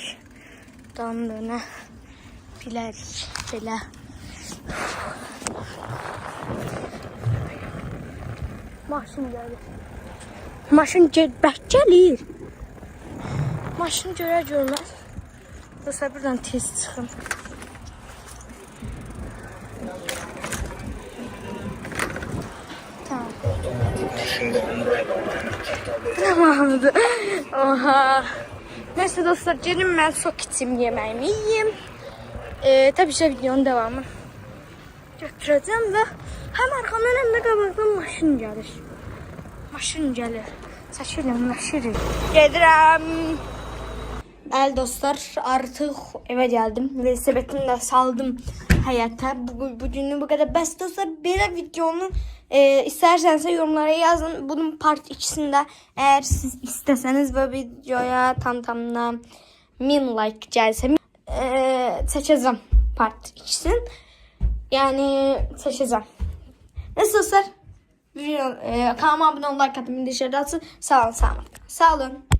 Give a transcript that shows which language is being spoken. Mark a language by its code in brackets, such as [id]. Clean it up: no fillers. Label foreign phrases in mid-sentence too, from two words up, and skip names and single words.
[az] Buradan dönə bilərik. Belə. Maşın gəlir. Maşın gəlir. Maşını görər görməz. Dostlar buradan tez çıxın. Tamam. Tamamdır. Oha. [tr] Neyse dostlar gelin ben sok içim yemeğimi yiyeyim. Tabii ki videonun devamı götüreceğim ve hem arkamdan hem de [az] qabaqdan maşın gəlir. Maşın gəlir. Çəkilin. Gedirəm. Bəli dostlar, artıq evə gəldim. Velosipedimi də saldım həyətə. Bugünlük bu qədər. Bəs dostlar, belə videonu istərsənsə yorumlara yazın. Bunun part 2'sində əgər siz istəsəniz bu videoya tamına 1000 like gəlsə çəkəcəm part 2'sini. Yəni çəkəcəm. Neyse dostlar, kanalıma abone olun, [tr] like atın, bildirimleri açın. [az] Sağ olun, sağ olun.